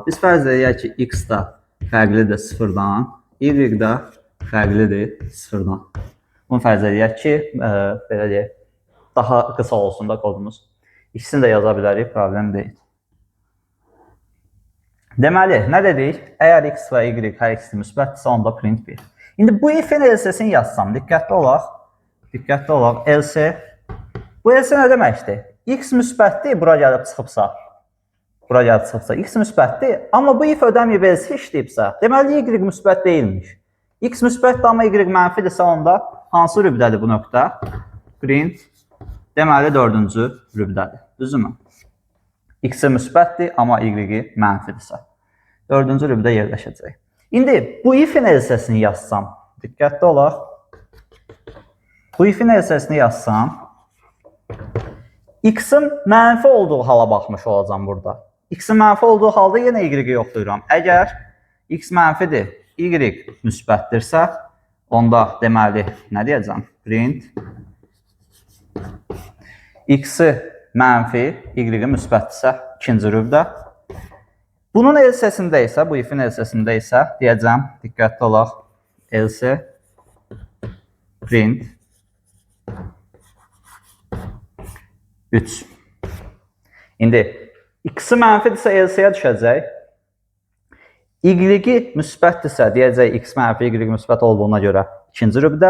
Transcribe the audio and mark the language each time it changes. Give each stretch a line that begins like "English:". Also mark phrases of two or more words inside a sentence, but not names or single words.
Azerbaijani: Biz fərz edək ki, x da fərqlidir sıfırdan, y də fərqlidir sıfırdan. Bunu fərz edək ki, belə deyək, daha qısa olsun da kodumuz. İkisini də yaza bilərik, problem deyil. Deməli, nə dedik? Əgər x və y hər ikisi müsbətdirsə, onda print 1. İndi bu if-in else-sini yazsam, diqqətli olaq, else. Bu else nə deməkdir? X müsbətdir, bura gəlib çıxıbsa, x müsbətdir, amma bu if ödəməyib else işləyibsə, deməli, y müsbət deyilmiş. X müsbətdir, amma y mənfidirsə, onda hansı rübdədir bu nöqtə? Print, deməli, dördüncü rübdədir. Düzdürmü? X-i müsbətdir, amma y mənfidirsə. Dördüncü rübdə yerləşəcək. İndi bu if-in else-sini yazsam, diqqətli olaq. Bu if-in else-sini yazsam, x-in mənfi olduğu hala baxmış olacam burada. X-in mənfi olduğu halda yenə y-i yoxlayıram. Əgər x mənfidir, y müsbətdirsə, onda deməli, nə deyəcəm? Print x-i mənfi, y müsbətdirsə, ikinci rübdə. Bunun else-sində isə, bu if-in else-sində isə deyəcəm, diqqətli olaq,
English: else print
Azerbaijani: 3. İndi x-i mənfidirsə else-yə düşəcək. Y-i müsbətdirsə deyəcək x mənfi, y müsbət olduğuna görə ikinci rübdə.